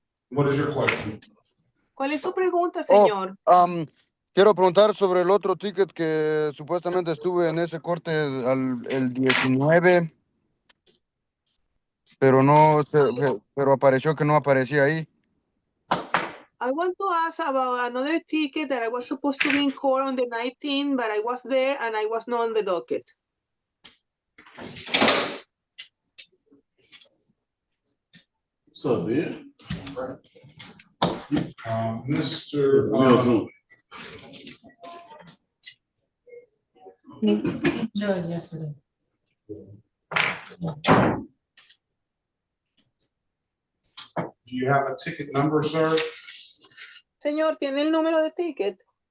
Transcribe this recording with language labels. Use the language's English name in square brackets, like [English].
[English] What is your question? [Spanish] ¿Cuál es su pregunta, señor? Quiero preguntar sobre el otro ticket que supuestamente estuve en ese corte el 19, pero no sé, pero apareció que no aparecía ahí. [English] I want to ask about another ticket that I was supposed to be in court on the 19th, but I was there and I was not on the docket. So, man. Mr. Judge yesterday. Do you have a ticket number, sir? [Spanish] Señor, ¿tiene el número de ticket?